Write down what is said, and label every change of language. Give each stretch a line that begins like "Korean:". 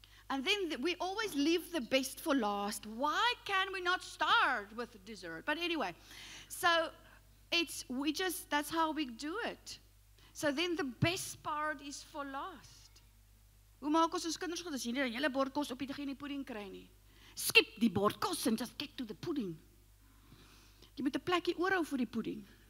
English: And then we always leave the best for last. Why can we not start with dessert? But anyway, so that's how we do it. So then the best part is for last.
Afrikaans: Hoe maak ons kinders goed as jy nie 'n hele bord kos op die pudding kry nie?
English: Skip
Afrikaans: die bord kos
English: and just get to the pudding.
Afrikaans: Jy moet 'n plekkie oorhou vir die pudding.